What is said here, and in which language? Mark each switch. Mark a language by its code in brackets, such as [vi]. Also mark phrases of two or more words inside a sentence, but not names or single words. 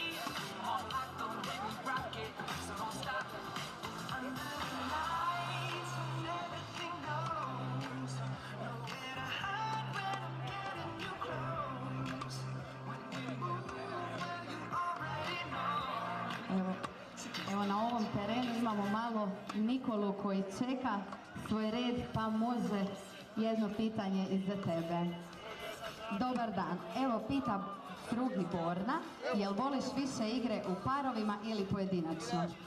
[en] All like the way we rock it, so don't stop. Under the lights, when everything goes. Nowhere to hide when I'm getting you close. When we move, well you already know. [hr] Evo na ovom terenu imamo malo Nikolu koji čeka svoj red, pa može jedno pitanje i za tebe. Dobar dan, evo pita drugi Borna, jel voliš više igre u parovima ili pojedinačno?